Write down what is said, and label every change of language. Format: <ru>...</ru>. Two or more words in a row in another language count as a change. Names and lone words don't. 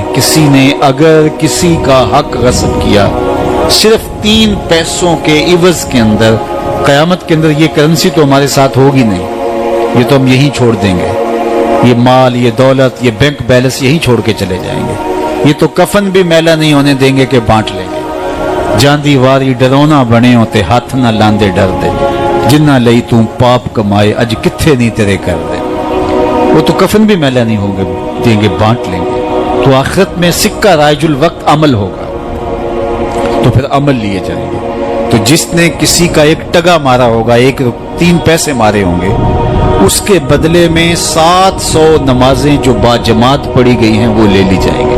<ur>کسی نے اگر کسی کا حق غصب کیا صرف 3 پیسوں کے عوض کے اندر، قیامت کے اندر یہ کرنسی تو ہمارے ساتھ ہوگی نہیں، یہ تو ہم یہی چھوڑ دیں گے. یہ مال، یہ دولت، یہ بینک بیلنس یہی چھوڑ کے چلے جائیں گے. یہ تو کفن بھی میلا نہیں ہونے دیں گے کہ بانٹ لیں گے.</ur> <pa>جاندی واری ڈرونا بنے ہوتے ہاتھ نہ لاندے ڈر دے، جنہ لئی تو پاپ کمائے اج کتھے نہیں تیرے کر دے.</pa> <ur>وہ تو کفن بھی میلا نہیں ہوں گے دیں گے، بانٹ لیں گے. تو آخرت میں سکہ رائج الوقت عمل ہوگا تو پھر عمل لیے جائیں گے. تو جس نے کسی کا 1 ٹگا مارا ہوگا، 3 پیسے مارے ہوں گے، اس کے بدلے میں 700 نمازیں جو باجماعت پڑھی گئی ہیں وہ لے لی جائیں گے.</ur>